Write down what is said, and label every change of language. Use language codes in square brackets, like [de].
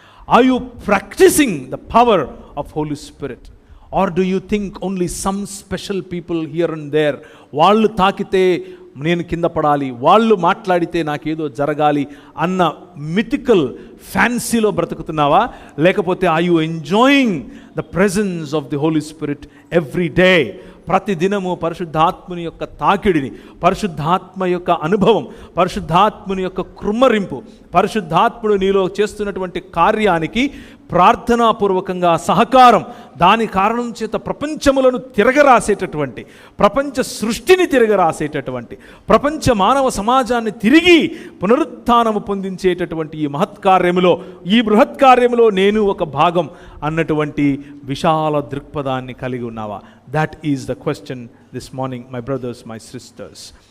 [en] Are you practicing the power of Holy Spirit? Or do you think only some special people here and there, [te] వాళ్ళు తాకితే నేను కింద పడాలి, వాళ్ళు మాట్లాడితే నాకేదో జరగాలి అన్న మిథికల్ ఫ్యాన్సీలో బ్రతుకుతున్నావా? లేకపోతే [en] are you enjoying the presence of the Holy Spirit every day? [te] ప్రతిదినము పరిశుద్ధాత్ముని యొక్క తాకిడిని, పరిశుద్ధాత్మ యొక్క అనుభవం, పరిశుద్ధాత్ముని యొక్క కృమ్మరింపు, పరిశుద్ధాత్ముడు నీలో చేస్తున్నటువంటి కార్యానికి ప్రార్థనాపూర్వకంగా సహకారం, దాని కారణం చేత ప్రపంచములను తిరగరాసేటటువంటి, ప్రపంచ సృష్టిని తిరగరాసేటటువంటి, ప్రపంచ మానవ సమాజాన్ని తిరిగి పునరుత్థానము పొందించేటటువంటి ఈ మహత్కార్యములో, ఈ బృహత్కార్యములో నేను ఒక భాగం అన్నటువంటి విశాల దృక్పథాన్ని కలిగి ఉన్నావా? [en] That is the question this morning, my brothers, my sisters.